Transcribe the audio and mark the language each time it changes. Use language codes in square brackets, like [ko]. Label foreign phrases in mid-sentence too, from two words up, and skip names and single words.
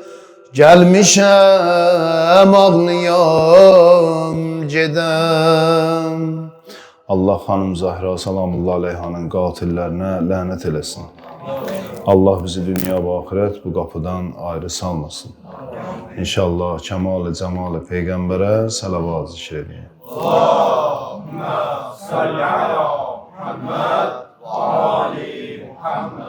[az] Gəlmişəm ağlayam gedəm Allah xanım Zəhra salamullah aleyhanın qatillərinə lənət eləsin. Allah bizi dünya və axirət bu qapıdan ayrı salmasın. İnşallah kəmal-i cəmal-i Peyğəmbərə salavat zikr edin. [ar] اللهم صل على محمد وآل محمد